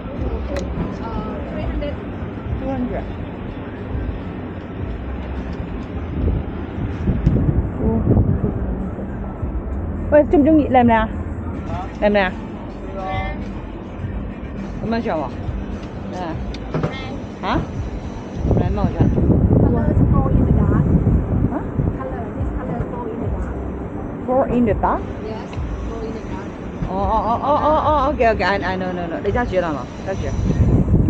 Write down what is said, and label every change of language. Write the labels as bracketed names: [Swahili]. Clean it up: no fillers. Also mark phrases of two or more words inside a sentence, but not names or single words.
[Cantonese] 300. 200. 喂，中唔中意？靚唔靚啊？靚唔靚啊？咁樣着喎？靚啊？嚇？靚咩我着？ [English] Colors go in the dark. 嚇 Color, this color go in the dark. ？Four in the dark? Yes, go in the dark. OK，I know， [Cantonese] 你揸住啦係嘛？揸住。